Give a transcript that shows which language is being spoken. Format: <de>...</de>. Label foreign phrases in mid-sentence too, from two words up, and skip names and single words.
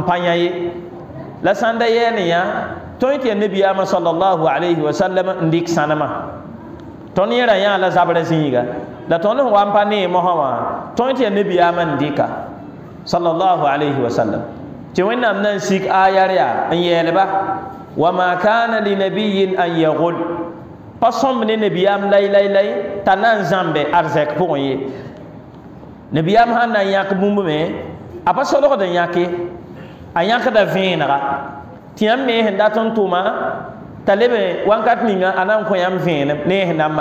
<mos>pa yã ye la sãn da yɛɛne yã tõe tɩ yaa nabiyaamã</mos> <ar>صلى الله عليه وسلم</ar> <mos>n dɩk sãnemã tõnd yẽra yã la zabra zĩiga la tõnd sẽn wa n pa nee mosã wã tõe tɩ yaa nabiyaamã n dɩka</mos> <ar>صلى الله عليه وسلم</ar> <mos>tɩ wẽnnaam na n sik aayar yaa n yɛɛlba</mos> <ar>وما كان لنبي أن يغل</ar> <mos>pa sõmb ne nabiyaam lay t'a na n zãmbe arzɛk pʋgẽ ye nabiyaam sãn na n yãk bũmb me a pa solgd n yãke a yãkda vẽenega tɩ yãmb me sẽn dat n tʋma t'a leb wãnkat ninga a na n kõ yãmb vẽenem ne sẽn na n</mos>